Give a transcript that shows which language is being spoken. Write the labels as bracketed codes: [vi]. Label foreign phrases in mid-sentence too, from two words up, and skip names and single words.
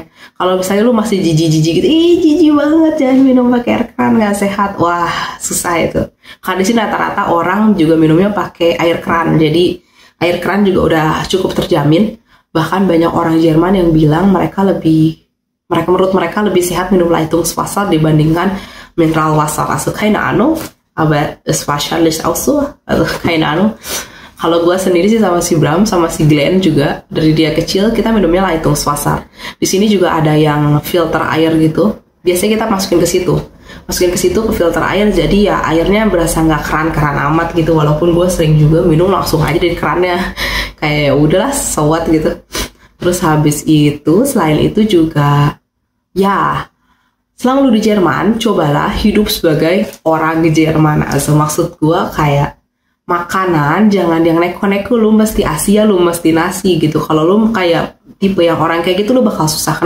[id] Kalau misalnya lu masih jijik gitu, jijik banget jangan minum pakai air keran, nggak sehat. Wah, susah itu. Karena di sini rata-rata orang juga minumnya pakai air keran. Jadi air keran juga udah cukup terjamin. Bahkan banyak orang Jerman yang bilang menurut mereka lebih sehat minum Leitungswasser dibandingkan Mineralwasser. [de] Also keine Ahnung, aber es wahrscheinlich auch so. Also keine Ahnung. [id] Kalau gue sendiri sih sama si Bram sama si Glenn juga dari dia kecil kita minumnya Leitungswasser. Di sini juga ada yang filter air gitu. Biasanya kita masukin ke situ ke filter air, jadi ya airnya berasa nggak keran-keran amat gitu, walaupun gue sering juga minum langsung aja dari kerannya kayak udahlah [en] so what [id] gitu. Terus habis itu selain itu juga ya selama lu di Jerman cobalah hidup sebagai orang Jerman. Also maksud gue kayak makanan jangan yang neko-neko lu mesti Asia, lu mesti nasi gitu. Kalau lu kayak tipe yang orang kayak gitu lu bakal susah.